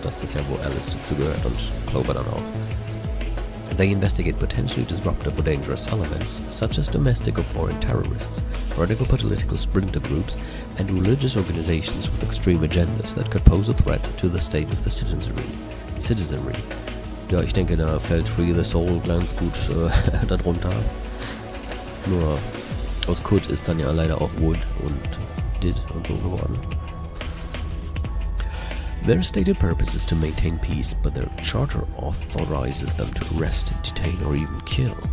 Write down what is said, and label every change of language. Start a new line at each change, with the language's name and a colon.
German: Das ist ja, wo Alice dazugehört und Clover dann auch.
English: They investigate potentially disruptive or dangerous elements, such as domestic or foreign terrorists, radical political splinter groups, and religious organizations with extreme agendas that could pose a threat to the state of the citizenry.
German: Ja, ich denke, da fällt Free the Soul ganz gut darunter. Nur aus Could ist dann ja leider auch Would und Did und so geworden.
English: Their stated purpose is to maintain peace, but their charter authorizes them to arrest, detain, or even kill.